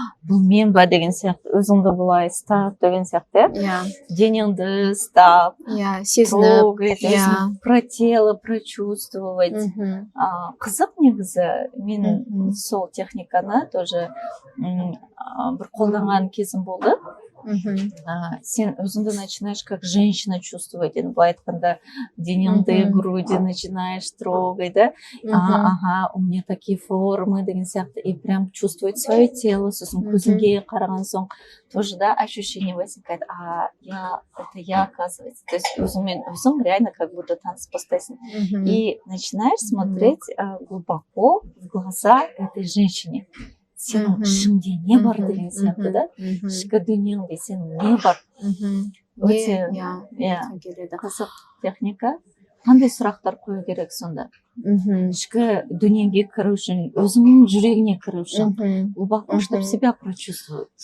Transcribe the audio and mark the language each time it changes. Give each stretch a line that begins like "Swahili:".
Kazakh: Бұл мен ба деген сияқты, өзіңді былай ұстап деген сияқты, денеңді ұстап, сезініп,
Russian: про тело прочувствовать.
Kazakh: Қызық негізі, мен сол техниканы тоже бір қолданған кезім болды. Сен өзіңді
Russian: начинаешь как женщина чувствовать,
Kazakh: былай айтқанда денеңді,
Russian: груди начинаешь трогать, да? У меня такие формы
Kazakh: деген сияқты,
Russian: и прям чувствовать свое тело,
Kazakh: сосын көзіңге қараған соң
Russian: тоже, да, ощущение возникает, это я, оказывается. То есть
Kazakh: өзің
Russian: реально как будто
Kazakh: танцып бастайсың.
Russian: И начинаешь смотреть глубоко в глаза этой женщине.
Kazakh: Сенің ішіңде не бар деген сияқты, да? Ішкі дүниеңде сен не бар? Өте қызық техника. Қандай сұрақтар қою керек сонда? Ішкі дүниеге кіру үшін, өзіңнің жүрегіне кіру үшін,
Russian: глубоко, чтобы себя прочувствовать.